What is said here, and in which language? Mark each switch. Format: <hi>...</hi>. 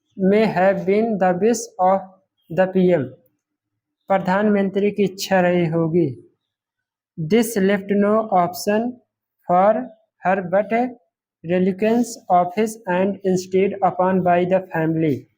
<en>may have been the wish of the PM.</en> <hi>प्रधानमंत्री की इच्छा रही होगी।</hi> <en>This left no option for her but relinquishing office and instead upon by the family.</en>